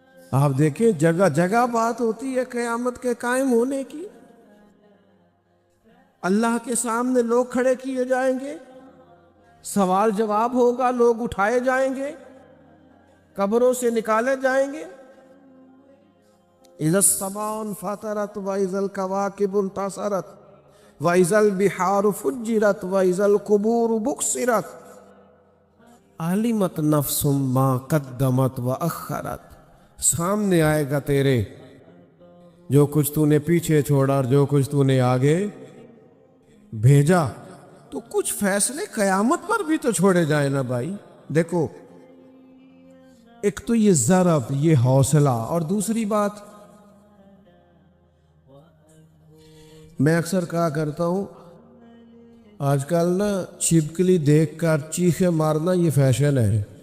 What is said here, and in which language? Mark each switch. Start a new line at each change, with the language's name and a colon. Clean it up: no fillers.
Urdu: آپ دیکھیں جگہ جگہ بات ہوتی ہے قیامت کے قائم ہونے کی. اللہ کے سامنے لوگ کھڑے کیے جائیں گے، سوال جواب ہوگا، لوگ اٹھائے جائیں گے، قبروں سے نکالے جائیں گے.
Arabic: اذا السماء انفطرت واذا الكواكب انتصرت واذا البحار فجرت واذا القبور بؤثرت علمت نفس ما قدمت واخرت.
Urdu: سامنے آئے گا تیرے جو کچھ تو نے پیچھے چھوڑا اور جو کچھ تو نے آگے بھیجا. تو کچھ فیصلے قیامت پر بھی تو چھوڑے جائیں نا بھائی. دیکھو ایک تو یہ ضرب، یہ حوصلہ، اور دوسری بات میں اکثر کہا کرتا ہوں آج کل نا چھپکلی دیکھ کر چیخے مارنا یہ فیشن ہے.